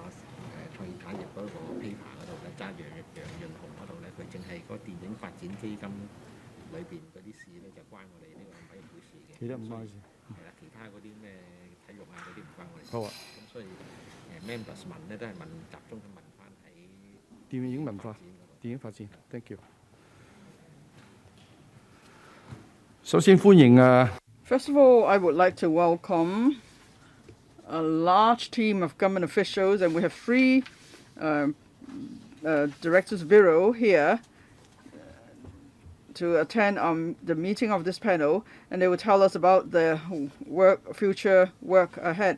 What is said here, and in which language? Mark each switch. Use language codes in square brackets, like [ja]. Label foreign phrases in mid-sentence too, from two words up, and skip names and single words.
[yue] 創意產業嗰個 paper 嗰度咧，揸住楊潤雄嗰度咧，佢淨係個電影發展基金裏邊嗰啲事咧，就關我哋呢個委員會事嘅。其他唔關事。係啦，其他嗰啲咩體育啊嗰啲唔關我哋事。好啊。咁所以members 問咧都係集中問翻喺電影文化、電影發展。 [en] Thank you。 [yue] 首先歡迎 [en] First of all, I would like to welcome a large team of government officials, and we have 3 Directors Bureau here to attend the meeting of this panel, and they will tell us about the future work ahead.